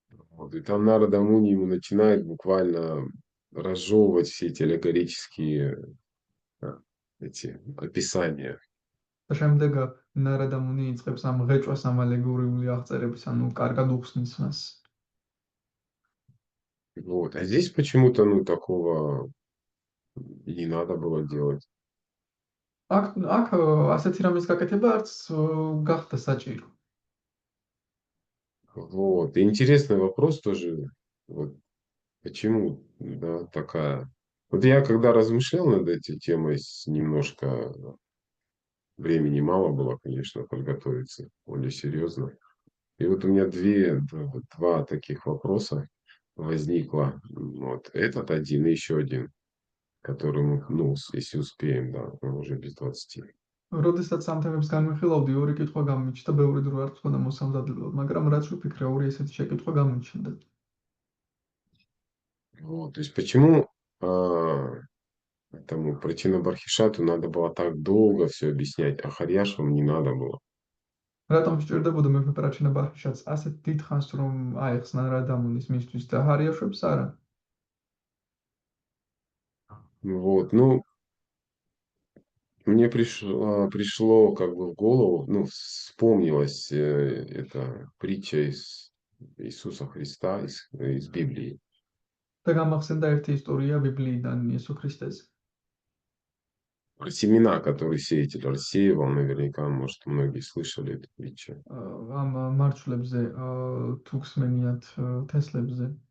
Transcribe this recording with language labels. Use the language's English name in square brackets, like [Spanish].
[Russian] Вот, и там Нарада Муни ему начинает буквально разжевывать все эти аллегорические эти описания. [Georgian] და შემდეგ ნარადამუნი იწყებს ამ ღეჭვას ამ ალეგორიული აღწერების, ანუ კარგად უხსნის მას. [Russian] Вот. А здесь почему-то, ну, такого и не надо было делать. [Georgian] აქ ასეთი რამის გაკეთება არც გახდა საჭირო. [Russian] Вот. И интересный вопрос тоже, вот, почему, да, такая... Вот я когда размышлял над этой темой, немножко времени мало было, конечно, подготовиться более серьезно. И вот у меня два таких вопроса возникло. Вот этот один и еще один, который мы, ну, если успеем, да, мы уже без 20. [Georgian] როდესაც ამ თემებს განვიხილავდი, ორი კითხვა გამიჩნდა, ბევრი დრო არ მქონდა მოსამზადებლად, მაგრამ რაც ვფიქრე, ორი ესეთი შეკითხვა გამიჩნდა. [Russian] Вот, то есть почему этому Прачинабархишату надо было так долго все объяснять, а Харьяшвам не надо было? [Georgian] რატომ სჭირდებოდა მეფე პრაჩინაბარჰიშატს ასეთ დიდ ხანს რომ აეხსნა ნარადამუნის მისთვის და ჰარიაშვებს არა? [Russian] Вот, ну, мне пришло как бы в голову, ну, вспомнилась эта притча из Иисуса Христа, из Библии. [Georgian] და გამახსენდა ერთი ისტორია ბიბლიიდან იესო ქრისტეზე. [Russian] Про семена, которые сеятель рассеивал, наверняка, может, многие слышали эту притчу. [Georgian] ამ მარცვლებზე თუ გსმენიათ თესლებზე